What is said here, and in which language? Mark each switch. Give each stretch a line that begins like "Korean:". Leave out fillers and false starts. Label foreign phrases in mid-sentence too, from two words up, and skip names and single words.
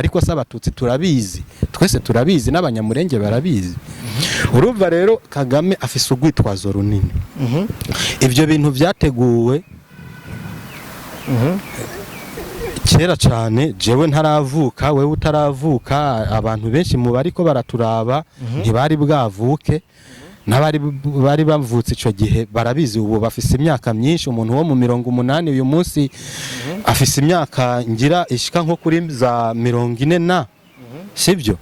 Rundi: Ariko se abatutsi turabizi, twese turabizi, n'abanyamurenge barabizi. Urumva rero Kagame afise ugwitwazo runini. Ibyo bintu byateguwe kera cyane, jewe ntaravuka, wewe utaravuka, abantu benshi mu bariko baraturaba ntibari bwavuke, n'abari bavutse ico gihe barabizi. Ubu bafise imyaka myinshi, umuntu wo mu 80 uyu munsi afise imyaka ngira ishika nko kuri za 40 na, sibyo?